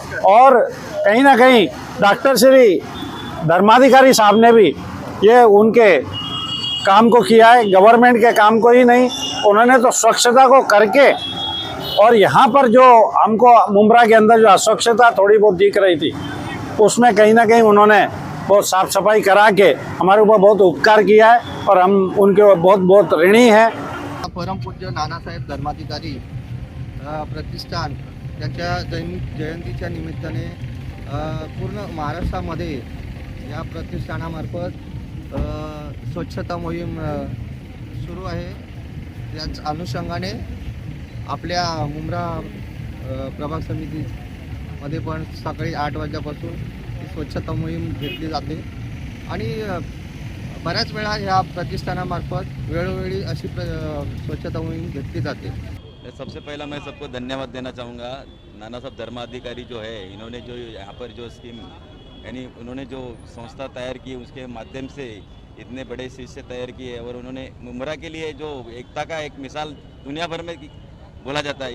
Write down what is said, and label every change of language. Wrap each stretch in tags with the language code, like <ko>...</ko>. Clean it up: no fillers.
<hi>और कहीं ना कहीं डॉक्टर श्री धर्माधिकारी साहब ने भी ये उनके काम को किया है, गवर्नमेंट के काम को ही नहीं, उन्होंने तो स्वच्छता को करके। और यहाँ पर जो हमको मुमरा के अंदर जो अस्वच्छता थोड़ी बहुत दिख रही थी, उसमें कहीं ना कहीं उन्होंने बहुत साफ सफाई करा के हमारे ऊपर बहुत उपकार किया है और हम उनके बहुत बहुत ऋणी हैं।</hi> <mr>परम पूज्य नानासाहेब धर्माधिकारी प्रतिष्ठान यांच्या जयंतीच्या निमित्ताने पूर्ण महाराष्ट्रामध्ये या प्रतिष्ठानामार्फत स्वच्छता मोहीम सुरू आहे। याच अनुषंगाने आपल्या मुमरा प्रभाग समितीमध्ये पण सकाळी 8 वाजल्यापासून ही स्वच्छता मोहीम घेतली जाते आणि बऱ्याच वेळा ह्या प्रतिष्ठानामार्फत वेळोवेळी अशी स्वच्छता मोहीम घेतली जाते।</mr> <hi>सबसे पहला मैं सबको धन्यवाद देना चाहूँगा। नाना साहब धर्माधिकारी जो है, इन्होंने जो यहाँ पर जो स्कीम यानी उन्होंने जो संस्था तैयार की, उसके माध्यम से इतने बड़े शिष्य तैयार किए और उन्होंने मुमरा के लिए जो एकता का एक मिसाल दुनिया भर में बोला जाता है।</hi>